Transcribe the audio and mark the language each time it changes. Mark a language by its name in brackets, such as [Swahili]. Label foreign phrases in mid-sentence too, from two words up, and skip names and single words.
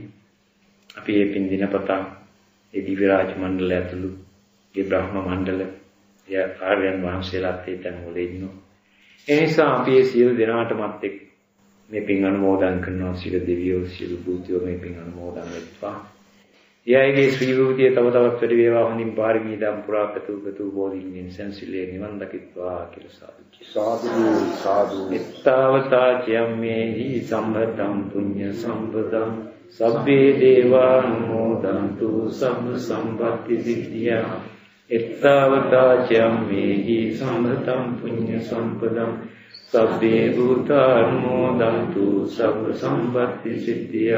[Sinhala] අපි මේ පින් දිනපතා ඒ දිව්‍ය රාජ මණ්ඩලය ඇතුළු ඒ බ්‍රහ්ම මණ්ඩල ඒ ආර්යයන් වහන්සේලාත් ඒ තැන් වල ඉන්නවා. ඒ නිසා අපි මේ සියලු දෙනාටමත් එක් මේ පින් අනුමෝදන් කරනවා. සියලු දෙවියෝ සියලු භූතයෝ මේ පින් අනුමෝදන් වෙත්වා. එයයිගේ ශ්‍රී භූතිය තව තවත් වැඩි වේවා. හොඳින් පාරමී දම් පුරා පෙතු බෝධින්ගෙන් සංසිලේ නිවන් දකිත්වා කියලා සාදු. සාදු සාදු. [Pali] ittavata ciyammehi sambhatam punya sambadam sabbe devanumodantu sabba sambatti siddhya. ittavata ciyammehi sambhatam punya sampadam sabbe bhutanumodantu sabba sambatti siddhya.